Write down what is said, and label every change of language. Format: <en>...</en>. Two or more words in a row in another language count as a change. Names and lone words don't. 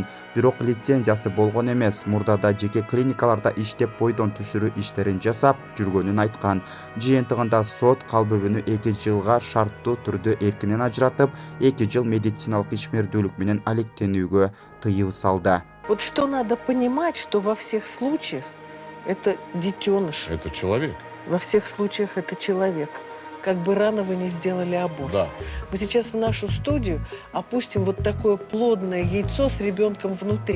<ky>Бирок лицензиясы болгон эмес. Мурдада жеке клиникаларда иштеп бойдон түшүрүү иштерин жасап жүргөнүн айткан. Жыйынтыгында сот калбөбөнү 2 жылга шарттуу түрдө эркинен ажыратып, 2 жыл медициналык ишмердүүлүк менен алектенүүгө тыюу салды.</ky> <ru>Вот что надо понимать, что во всех случаях это детеныш. Это человек. Во всех случаях это человек. Как бы рано вы не сделали аборт. Да. Мы сейчас в нашу студию опустим вот такое плодное яйцо с ребенком внутри.</ru>